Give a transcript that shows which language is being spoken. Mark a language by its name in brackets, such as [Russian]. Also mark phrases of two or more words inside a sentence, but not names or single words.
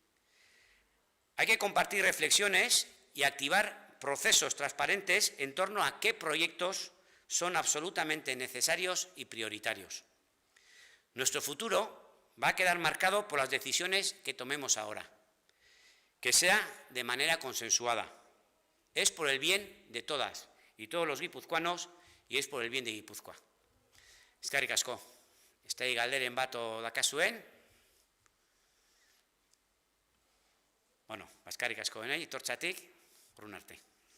[Spanish] Hay que compartir reflexiones y activar procesos transparentes en torno a qué proyectos son absolutamente necesarios y prioritarios. Nuestro futuro va a quedar marcado por las decisiones que tomemos ahora. Que sea de manera consensuada. Es por el bien de todas y todos los guipuzcoanos y es por el bien de Guipúzcoa. [Basque] Eskerrik asko. Estai galderen bat dakazuen. Bueno, eskerrik asko denei, etortzatik, urrun arte.